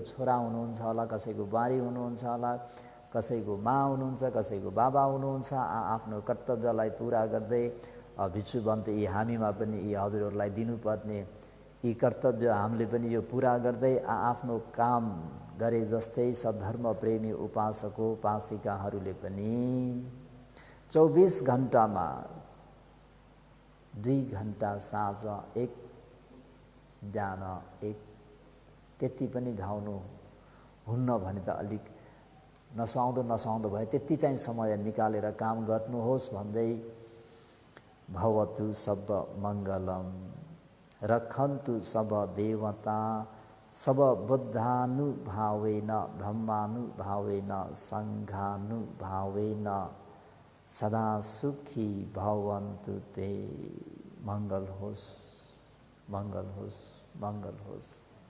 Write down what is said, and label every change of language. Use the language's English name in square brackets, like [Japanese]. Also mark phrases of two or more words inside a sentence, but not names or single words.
[Nepali] छोरा हुनुहुन्छ होला, कसैको बुहारी हुनुहुन्छ होला, कसैको माँ हुनुहुन्छ, कसैको बाबा हुनुहुन्छ, आफ्नो कर्तव्यलाई पुरा गर्दै भिक्षुवन्त यी हामीमा पनि यी हजुरहरूलाई दिनुपर्ने यी कर्तव्य हामीले पनि यो पुरा गर्दै आफ्नो काम गरे जस्तै सद्धर्म प्रेमी उपासक उपासिकाहरूले पनि 24 घण्टामा 2 घण्टा साँझ 1 बिहान 1 त्यति पनि भ्याउनु हुन्न भने त अलिक नसुहाउँदो भए त्यति चाहिँ समय निकालेर काम गर्नुहोस् भन्दै [Pali] भवतु सब मङ्गलम रखन्तु सब देवता सब बुद्धानुभावेन धम्मानुभावेन सङ्घानुभावेन सदा सुखी भवन्तु ते। [Nepali] मङ्गल होस्, मङ्गल होस्, मङ्गल होस्।